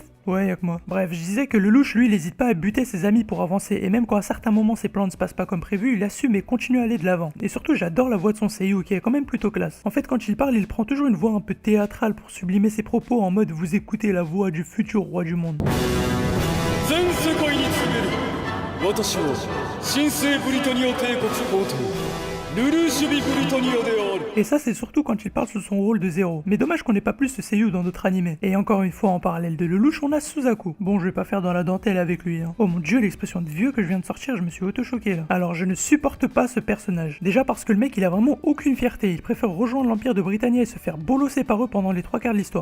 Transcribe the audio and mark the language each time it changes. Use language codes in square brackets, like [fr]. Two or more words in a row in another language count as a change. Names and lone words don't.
[fr] Ouais, y'a que moi. Bref, je disais que Lelouch, lui, il hésite pas à buter ses amis pour avancer, et même quand à certains moments ses plans ne se passent pas comme prévu, il assume et continue à aller de l'avant. Et surtout, j'adore la voix de son seiyuu, qui est quand même plutôt classe. En fait, quand il parle, il prend toujours une voix un peu théâtrale pour sublimer ses propos en mode vous écoutez la voix du futur roi du monde. [ja] 私は神聖ブリタニア帝国皇帝ルルーシュビ・ブリタニアである。 [fr] Et ça, c'est surtout quand il parle sous son rôle de Zéro. Mais dommage qu'on n'ait pas plus ce seiyuu dans d'autres animés. Et encore une fois, en parallèle de Lelouch, on a Suzaku. Bon, je vais pas faire dans la dentelle avec lui, hein. Oh mon dieu, l'expression de vieux que je viens de sortir, je me suis auto-choqué là. Alors, je ne supporte pas ce personnage. Déjà parce que le mec, il a vraiment aucune fierté. Il préfère rejoindre l'Empire de Britannia et se faire bolosser par eux pendant les 3 quarts de l'histoire.